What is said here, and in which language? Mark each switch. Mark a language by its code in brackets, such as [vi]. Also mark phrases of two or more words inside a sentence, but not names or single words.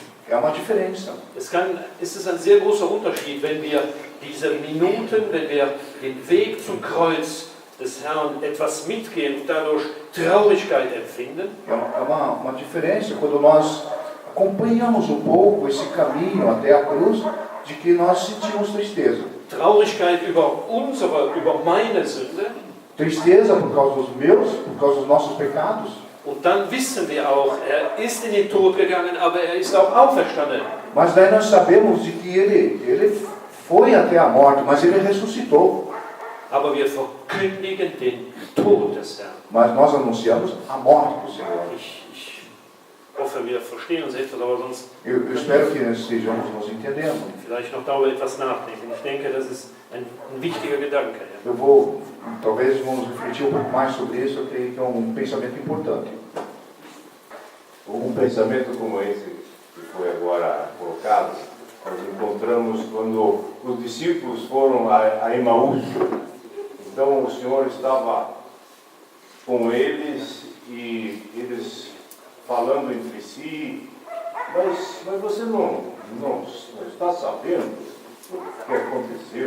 [pt] É uma diferença. [de] Es ist ein sehr großer Unterschied, wenn wir diese Minuten, wenn wir den Weg zum Kreuz des Herrn etwas mitgehen und dadurch Traurigkeit empfinden. [pt] É uma diferença quando nós acompanhamos um pouco esse caminho até a cruz, de que nós sentimos tristeza. [de] Traurigkeit über meine Sünde. [pt] Tristeza por causa dos nossos pecados. [de] Und dann wissen wir auch, er ist in den Tod gegangen, aber er ist auch auferstanden. [pt] Mas daí nós sabemos de que ele foi até a morte, mas ele ressuscitou. [de] Aber wir verkündigen den Tod des Herrn. [pt] Mas nós anunciamos a morte do Senhor. [de] Ich hoffe, wir verstehen uns etwas, aber sonst [pt] Eu espero que estejamos nos entendendo. [de] vielleicht noch darüber etwas nachdenken. Ich denke, das ist ein wichtiger Gedanke. Ja. [pt] Talvez vamos refletir um pouco mais sobre isso, eu creio que é um pensamento importante. Um pensamento como esse que foi agora colocado, nós encontramos quando os discípulos foram a Emaús. Então o Senhor estava com eles e eles falando entre si, mas você não está sabendo o que aconteceu?